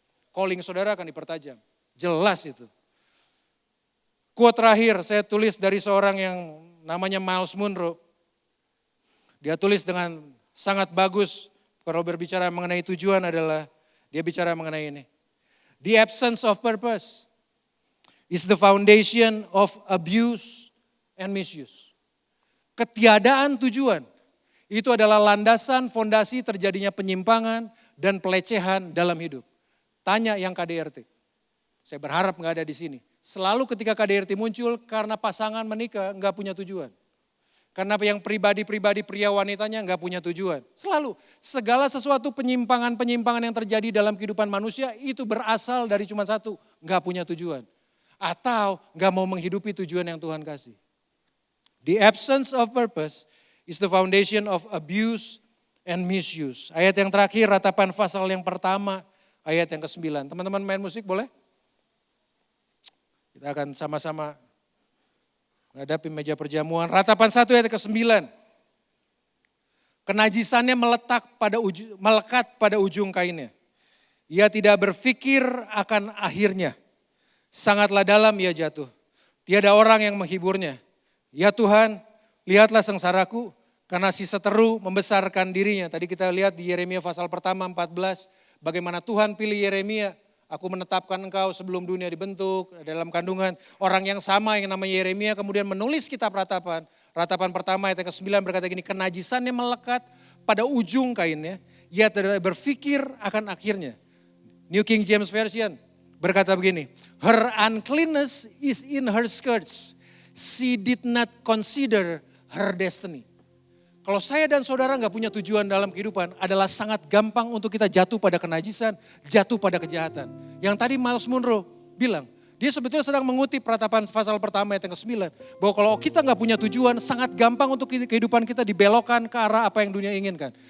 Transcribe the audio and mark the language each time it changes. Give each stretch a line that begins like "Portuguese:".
Indonesian: Calling saudara akan dipertajam. Jelas itu. Quote terakhir saya tulis dari seorang yang namanya Myles Munroe. Dia tulis dengan sangat bagus kalau berbicara mengenai tujuan adalah dia bicara mengenai ini.
English: The absence of purpose is the foundation of abuse and misuse.
Indonesian: Ketiadaan tujuan itu adalah landasan fondasi terjadinya penyimpangan dan pelecehan dalam hidup. Tanya yang KDRT. Saya berharap nggak ada di sini. Selalu ketika KDRT muncul karena pasangan menikah nggak punya tujuan. Karena yang pribadi-pribadi pria wanitanya nggak punya tujuan. Selalu segala sesuatu penyimpangan-penyimpangan yang terjadi dalam kehidupan manusia itu berasal dari cuma satu, nggak punya tujuan. Atau nggak mau menghidupi tujuan yang Tuhan kasih.
English: The absence of purpose is the foundation of abuse and misuse.
Indonesian: Ayat yang terakhir, ratapan pasal yang pertama, ayat yang ke-9. Teman-teman main musik boleh? Kita akan sama-sama menghadapi meja perjamuan. Ratapan 1 ayat ke-9. Kenajisannya melekat pada ujung kainnya. Ia tidak berpikir akan akhirnya. Sangatlah dalam ia jatuh. Tiada orang yang menghiburnya. Ya Tuhan, lihatlah sengsaraku karena si seteru membesarkan dirinya. Tadi kita lihat di Yeremia pasal pertama 14, bagaimana Tuhan pilih Yeremia. Aku menetapkan engkau sebelum dunia dibentuk dalam kandungan. Orang yang sama yang namanya Yeremia kemudian menulis kitab ratapan. Ratapan pertama ayat ke-9 berkata gini, kenajisannya melekat pada ujung kainnya. Ia tidak berpikir akan akhirnya.
English: New King James Version
Indonesian: berkata begini,
English: her uncleanness is in her skirts. She did not consider her destiny.
Indonesian: Kalau saya dan saudara gak punya tujuan dalam kehidupan adalah sangat gampang untuk kita jatuh pada kenajisan, jatuh pada kejahatan. Yang tadi Myles Munroe bilang, dia sebetulnya sedang mengutip ratapan pasal pertama ayat yang ke-9. Bahwa kalau kita gak punya tujuan, sangat gampang untuk kehidupan kita dibelokkan ke arah apa yang dunia inginkan.